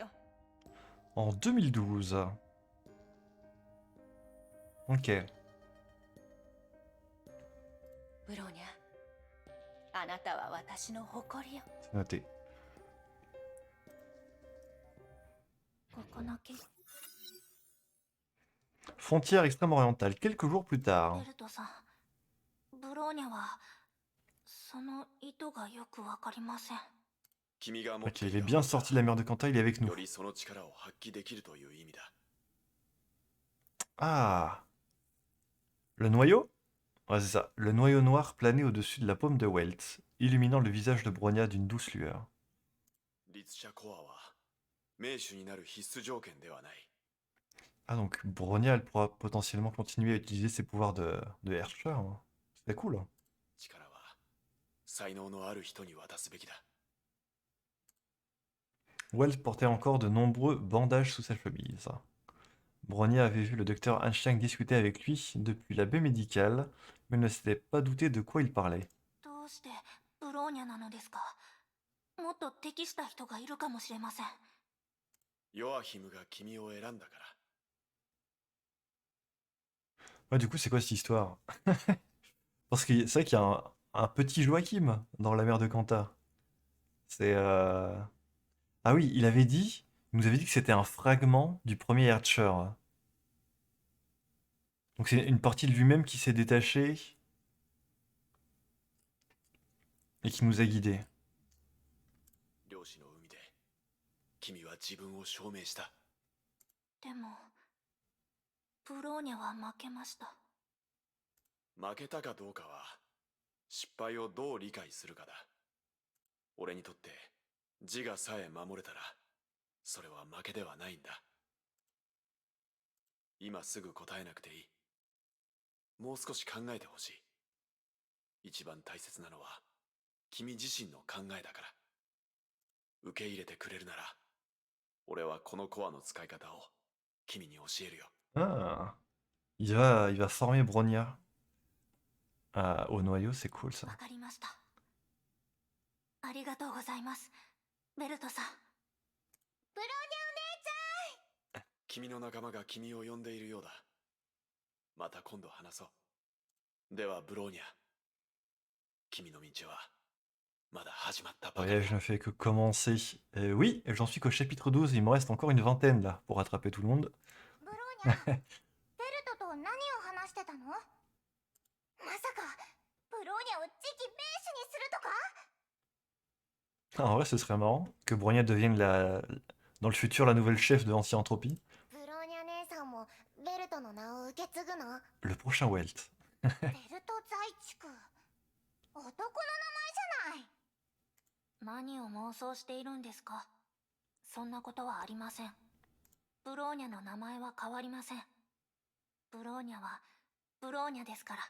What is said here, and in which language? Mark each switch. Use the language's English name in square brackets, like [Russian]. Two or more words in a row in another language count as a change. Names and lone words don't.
[French] En 2012. Ok. [Japanese] ブローニャ、あなたは私の誇りよ。 [French] C'est noté. [Japanese] ここの木、 [French] Frontière extrême-orientale. Quelques jours plus tard. [Japanese] ベルトさん、ブローニャはその意図がよくわかりません。君が持っ [French] Ok, [Japanese] てい [French] il est [Japanese] る [French] bien sorti de la mer de Kanta, il est avec nous. [Japanese] よりその力を発揮できるという意味だ。 [French] Ah. Le noyau? Ouais, c'est ça. Le noyau noir planait au-dessus de la paume de Welt, illuminant le visage de Bronia d'une douce lueur. [Japanese] 律者コアは名手になる必須条件ではない。 [French] Ah, donc Bronia, elle pourra potentiellement continuer à utiliser ses pouvoirs de Herrscher, hein. C'est cool, hein. [Japanese] 力は才能のある人に渡すべきだ。 [French] Welt portait encore de nombreux bandages sous sa chemise. Bronia avait vu le docteur Einstein discuter avec lui depuis la baie médicale, mais ne s'était pas douté de quoi il parlait. [Japanese] どうしてブローニャなのですか？もっと適した人がいるかもしれません。ヨアヒムが君を選んだから。 [French] Ouais, du coup, c'est quoi cette histoire? Parce que c'est vrai qu'il y a un petit Joachim dans la mer de Kanta. C'est... Ah oui, il nous avait dit que c'était un fragment du premier Herrscher. Donc c'est une partie de lui-même qui s'est détachée et qui nous a guidés. [Japanese] 漁師の海で君は自分を証明した。でもブローニャは負けました。負けたかどうかは失敗をどう理解するかだ。俺にとって自我さえ守れたらそれは負けではないんだ。今すぐ答えなくていい。もう少し考えてほしい。一番大切なのは君自身の考えだから。受け入れてくれるなら俺はこのコアの使い方を君に教えるよ。 [French] Ah, il va former Bronia au noyau, c'est cool ça. [Japanese] わかりました。ありがとうございます、ベルトさん。ブローニャお姉ちゃん。君の仲間が君を呼んでいるようだ。また今度話そう。ではブローニャ、君の道はまだ始まったばかりだ。 [French] Voyage ne fait que commencer. Oui, j'en suis qu'au chapitre 12, il me reste encore une vingtaine là pour rattraper tout le monde. [Japanese] ブローニャ、ベルトと何を話してたの？まさかブローニャを次期名手にするとか？ [French] En vrai, ce serait marrant que Bronia devienne dans le futur la nouvelle chef de Anti-Entropie. [Japanese] ブローニャ姉さんもベルトの名を受け継ぐの？ [French] Le prochain Welt. [Japanese] ベルト在地区、男の名前じゃない。何を妄想しているんですか？そんなことはありません。ブローニャの名前は変わりません。ブローニャはブローニャですから。